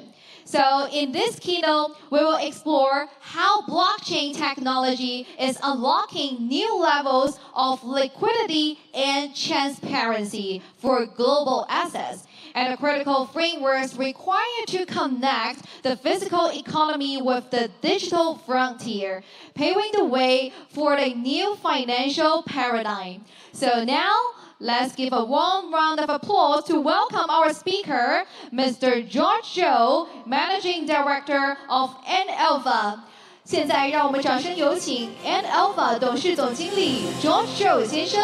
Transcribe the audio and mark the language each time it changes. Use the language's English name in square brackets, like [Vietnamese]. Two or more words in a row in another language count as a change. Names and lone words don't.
[English] So in this keynote, we will explore how blockchain technology is unlocking new levels of liquidity and transparency for global assets, and the critical frameworks required to connect the physical economy with the digital frontier, paving the way for a new financial paradigm. So now, let's give a warm round of applause to welcome our speaker, Mr. George Zhou, Managing Director of N-Alpha. [Chinese] 现在让我们掌声有請 N-Alpha 董事總經理 George Zhou 先生。